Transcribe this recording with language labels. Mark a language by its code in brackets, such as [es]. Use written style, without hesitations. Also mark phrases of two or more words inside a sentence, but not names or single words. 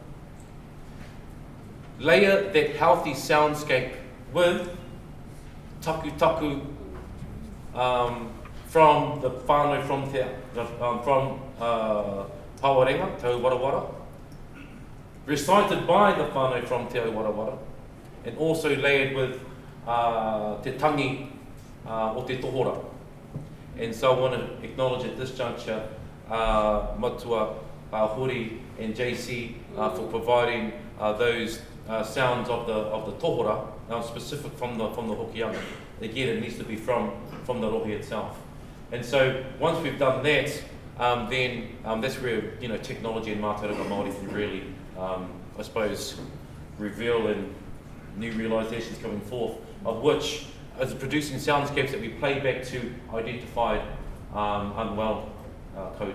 [en] Layer that healthy soundscape with taku from the whānau from Pawarenga, Te Ōwarawara, recited by the whānau from Te Ōwarawara, and also layered with [mi] te tangi o te tohora. [en] And so I want to acknowledge at this juncture Matua, Hori and JC for providing those sounds of the tohora, specific from the hokianga. Again, it needs to be from the rohi itself. And so once we've done that, then that's where technology and [mi] Mātauranga Māori [en] can really, I suppose, reveal and new realisations coming forth, of which as producing soundscapes that we play back to identified unwell Kauri.